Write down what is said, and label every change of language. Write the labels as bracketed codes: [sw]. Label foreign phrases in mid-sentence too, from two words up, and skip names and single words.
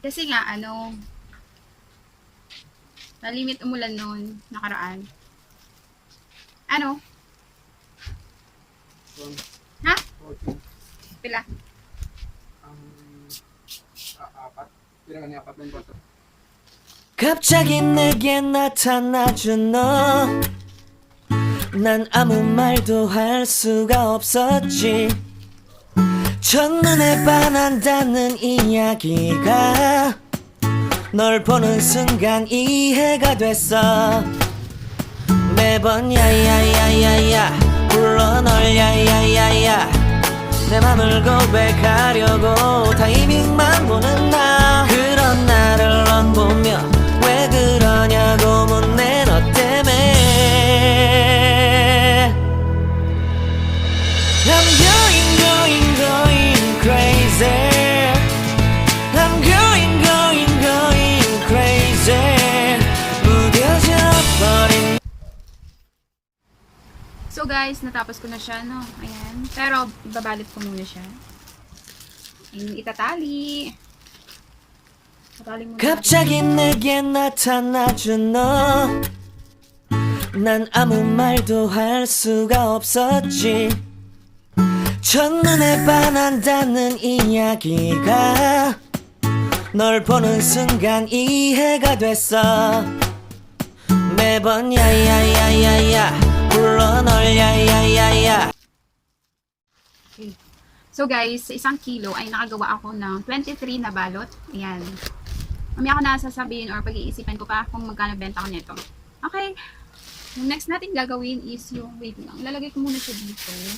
[tl] Kasi nga, nalimit umulan noon, nakaraan. Ano? Ha? Pila? Apat. Pila nga ni apat ng bato. [ko] 갑자기 내게 나타나준 너. 난 아무 말도 할 수가 없었지. 첫눈에 반한다는 이야기가 널 보는 순간 이해가 됐어. 매번 야야야야야 불러 널 야야야야 내 맘을 고백하려고 타이밍만 보는 나. 그런 나를 넌 보며 왜 그러냐고 묻네 너 때문에. [en] I'm going crazy. I'm going crazy. [ko] 무뎌져 버린. [en] So guys, [tl] natapos ko na siya, no? Ayan. Pero, babalit ko muna siya. Ayan, itatali. Tatali muna. [ko] 갑자기 내게 나타나준 너. 난 아무 말도 할 수가 없었지. 첫눈에 반한다는 이야기가 널 보는 순간 이해가 됐어. 매번 야야야야야 불러 널 야야야야. [tl] Okay. [en] So guys, [tl] sa 1 kilo ay nakagawa ako ng 23 na balot. Ayan. Mamaya ako na sasabihin or pag-iisipan ko pa kung magkano benta ko nito. Okay. Yung next natin gagawin is yung, wait lang, lalagay ko muna siya dito.